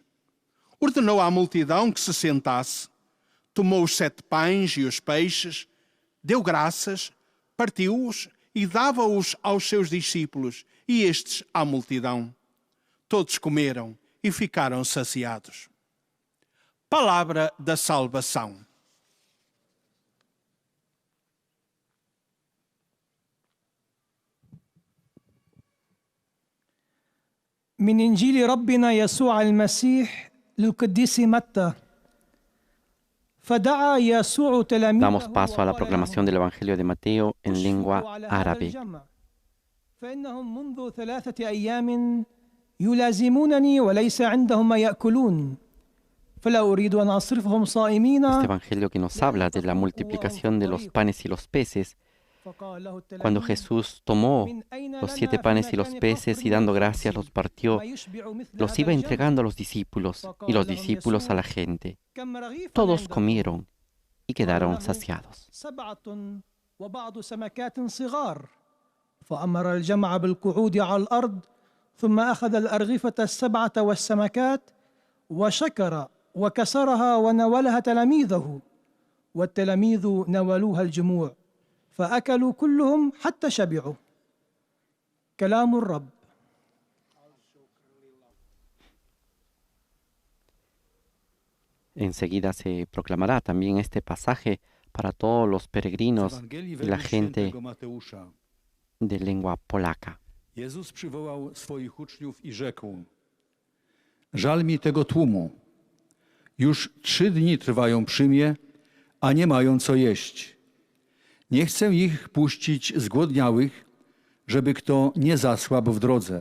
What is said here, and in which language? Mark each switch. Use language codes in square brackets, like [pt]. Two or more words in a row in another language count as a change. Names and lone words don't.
[pt] Ordenou à multidão que se sentasse. Tomou os 7 pães e os peixes, deu graças, partiu-os e dava-os aos seus discípulos, e estes à multidão. Todos comeram e ficaram saciados. Palavra da salvação. [ar] من إنجيل ربنا يسوع المسيح للقديس متى. فدعا يسوع تلاميذه. [es] Damos paso a la proclamación del Evangelio de Mateo en lengua árabe. [ar] فإنهم منذ 3 أيام يلازمونني وليس عندهم ما يأكلون. فلا أريد أن أصرفهم صائمين. [es] Este Evangelio que nos habla de la multiplicación de los panes y los peces. Cuando Jesús tomó los 7 panes y los peces y dando gracias los partió, los iba entregando a los discípulos y los discípulos a la gente. Todos comieron y quedaron saciados. [ar] فأمر الجمع بالقعود على الأرض ثم أخذ الأرغفة ال7 والسمكات وشكر وكسرها وناولها تلاميذه والتلاميذ ناولوها الجموع فأكلوا كلهم حتى شبعوا. كلام الرب. [es] Enseguida se proclamará también este pasaje para todos los peregrinos y la gente de lengua polaka. [pl] Jezus przywołał swoich uczniów i rzekł: Żal mi tego tłumu. Już 3 dni trwają przy mnie, a nie mają co jeść. Nie chcę ich puścić zgłodniałych, żeby kto nie zasłabł w drodze.